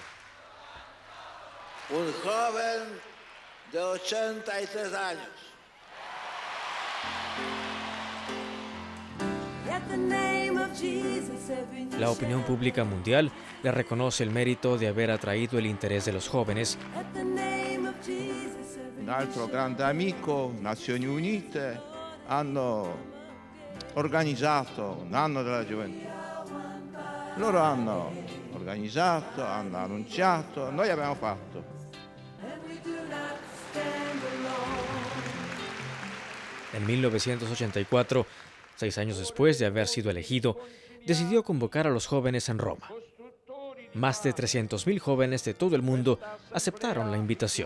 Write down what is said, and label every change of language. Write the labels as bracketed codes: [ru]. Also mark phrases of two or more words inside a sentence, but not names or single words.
[es] Un joven de 83 años. La opinión pública mundial le reconoce el mérito de haber atraído el interés de los jóvenes. [it] Un altro grande amico, Nazioni Unite, hanno organizzato un anno della gioventù. Loro hanno organizzato, hanno annunciato, noi abbiamo fatto. [es] En 1984, 6 años después de haber sido elegido, decidió convocar a los jóvenes en Roma. Más de 300.000 jóvenes de todo el mundo aceptaron la invitación.